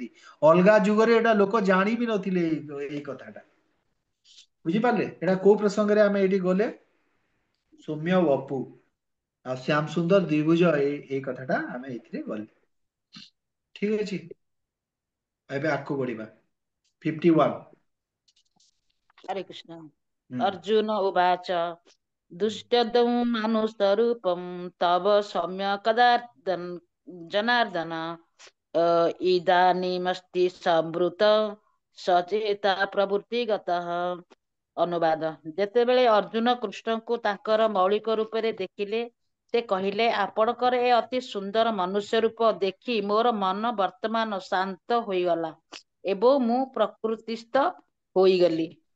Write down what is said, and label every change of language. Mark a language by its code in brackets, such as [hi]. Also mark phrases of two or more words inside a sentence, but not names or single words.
[or] ଅଲଗା ଯୁଗରେ ଏଇଟା ଲୋକ ଜାଣି ବି ନଥିଲେ ଏଇ କଥାଟା। ବୁଝିପାରିଲେ ଏଇଟା କୋଉ ପ୍ରସଙ୍ଗରେ ଆମେ ଏଇଠି ଗଲେ, ସୌମ୍ୟ ବପୁ ଆଉ ଶ୍ୟାମ ସୁନ୍ଦର ଦ୍ୱିଭୁଜ ଏଇ କଥାଟା ଆମେ ଏଇଥିରେ ଗଲେ। ଠିକ ଅଛି, ଏବେ ଆଗକୁ ବଢିବା। 51। [sa] हरे कृष्ण। [or] ହୁଁ [sa] अर्जुन उवाच दुष्टदं मानुषरूपं तव सौम्य कदा जनार्दन इदानीमस्ति संवृत सचेता प्रवृत्तिगतः। [or] ଅନୁବାଦ। ଯେତେବେଳେ ଅର୍ଜୁନ କୃଷ୍ଣଙ୍କୁ ତାଙ୍କର ମୌଳିକ ରୂପରେ ଦେଖିଲେ ସେ କହିଲେ, ଆପଣଙ୍କର ଏ ଅତି ସୁନ୍ଦର ମନୁଷ୍ୟ ରୂପ ଦେଖି ମୋର ମନ ବର୍ତ୍ତମାନ ଶାନ୍ତ ହୋଇଗଲା ଏବଂ ମୁଁ ପ୍ରକୃତିସ୍ଥ ହୋଇଗଲି।